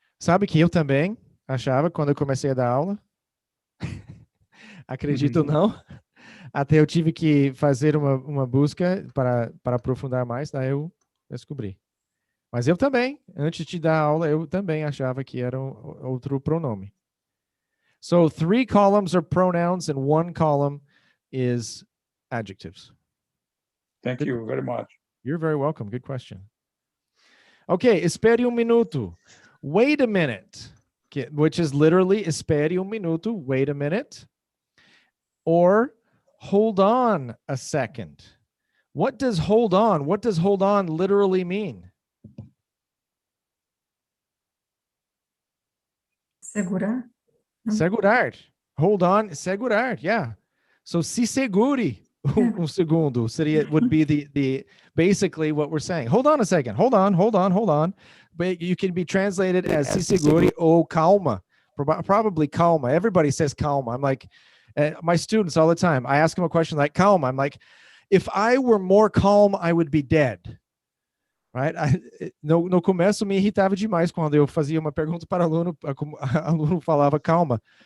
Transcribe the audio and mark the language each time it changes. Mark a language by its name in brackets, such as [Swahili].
[Portuguese] Sabe que eu também achava quando eu comecei a dar aula? Acredito ou não? Até eu tive que fazer uma busca para aprofundar mais, daí eu descobri. Mas eu também, antes de dar aula, eu também achava que era outro pronome. [English] So 3 columns are pronouns and 1 column is adjectives. Thank you very much. You're very welcome. Good question. Okay, [Portuguese] espere um minuto. [English] Wait a minute, which is literally [Portuguese] espere um minuto, [English] wait a minute. Or hold on a second. What does hold on literally mean? [Portuguese] Segurar. [English] Segurar. Hold on, segurar. Yeah. So [Portuguese] se segure segundo [English] would be the basically what we're saying. Hold on a second. Hold on. But you can be translated as [Portuguese] se segure ou calma. [English] Probably calma. Everybody says calma. I'm like, My students all the time, I ask them a question like, calm. I'm like, if I were more calm, I would be dead. Right? [Portuguese] No começo me irritava demais quando eu fazia uma pergunta para aluno, aluno falava calma.